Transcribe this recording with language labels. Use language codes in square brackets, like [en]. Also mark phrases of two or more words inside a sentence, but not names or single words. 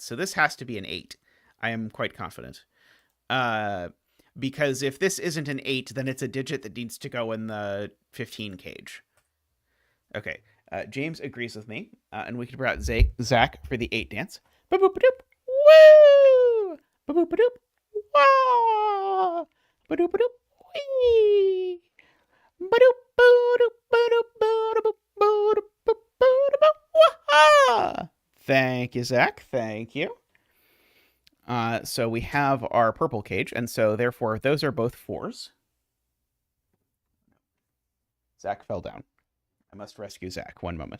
[en] So this has to be an 8. I am quite confident. Because if this isn't an 8, then it's a digit that needs to go in the 15 cage. Okay, James agrees with me, and we can bring out Zach for the 8 dance. Ba-boop-a-doop. Woo! Ba-boop-a-doop. Wah! Ba-doop-a-doop. Whee! Ba-doop. Thank you, Zach. Thank you. So we have our purple cage, and so therefore those are both 4s. Zach fell down. I must rescue Zach. One moment.